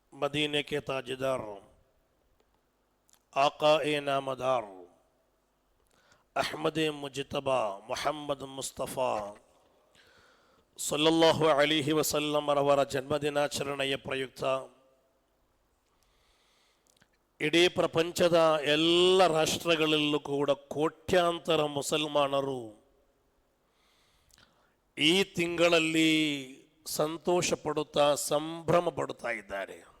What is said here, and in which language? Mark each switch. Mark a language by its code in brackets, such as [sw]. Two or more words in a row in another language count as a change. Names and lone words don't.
[ur] مدینے کے تاجدار آقائے نامدار احمد مجتبیٰ محمد مصطفیٰ [ar] صلى الله عليه وسلم [kn] ಅವರ ಜನ್ಮದಿನಾಚರಣೆಯ ಪ್ರಯುಕ್ತ ಇಡೀ ಪ್ರಪಂಚದ ಎಲ್ಲ ರಾಷ್ಟ್ರಗಳಲ್ಲೂ ಕೂಡ ಕೋಟ್ಯಾಂತರ ಮುಸಲ್ಮಾನರು ಈ ತಿಂಗಳಲ್ಲಿ ಸಂತೋಷ ಪಡುತ್ತಾ ಸಂಭ್ರಮ ಪಡುತ್ತಾ ಇದ್ದಾರೆ.